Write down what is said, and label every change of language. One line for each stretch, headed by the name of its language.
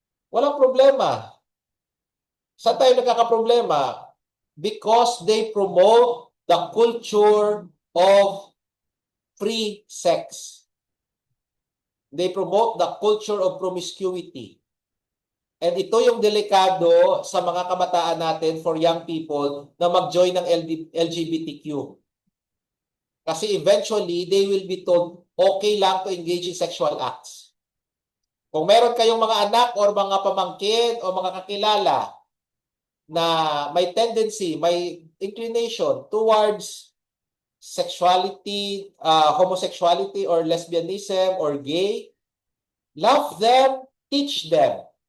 Filipino: Walang problema. Saan tayo nagkakaproblema?
English: Because they promote the culture of free sex. They promote the culture of promiscuity.
Filipino: And ito yung delikado sa mga kabataan natin
English: for young people
Filipino: na mag-join ng LGBTQ.
English: Kasi eventually, they will be told, okay lang to engage in sexual acts.
Filipino: Kung meron kayong mga anak or mga pamangkin o mga kakilala na may tendency,
English: may inclination towards sexuality, homosexuality or lesbianism or gay, love them, teach them.